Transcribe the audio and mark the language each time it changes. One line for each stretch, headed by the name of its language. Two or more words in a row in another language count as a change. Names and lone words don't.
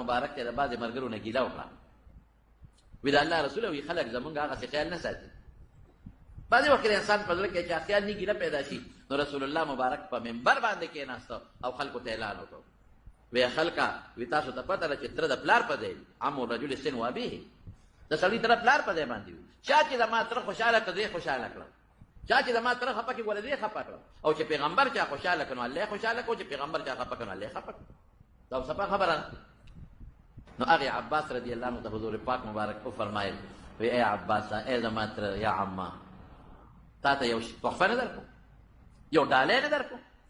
Pashto: مبارک ته د بعضې ملګرو نه ګیله وکړه وی د الله رسوله وي خلک زمونږ هغسې خیال نه ساتي بعضې وخت انسان په زړه کې چې خیال نه ګیله پیدا شي نو رسول الله مبارک په منبر باندې کېناسته او خلکو ته اعلان وکړو وی خلکه وی تاسو ته پته ده چې تره د پلار په ځای
Arabic: عمو رجل سن و ابیه
Pashto: د سړي تره پلار په ځای باندې وي چا چې زما تره خوشحاله کړه دی خوشحاله کړه چا چې زما تره خفه کړي ګوره دی خفه کړه او چې پیغمبر چا خوشحاله کړه نو الله خوشحاله کړو چې پیغمبر چا خفه کړه نو الله خفه کړه دا صفه خبره نو هغې عباس
Arabic: رضی الله عنه
Pashto: ته حضور پاک مبارک وفرمایل وی ای عباسه ای زما تره
Arabic: یا عمه
Pashto: تا ته یو تحفه نه درکړو یو ډالۍ نه درکړو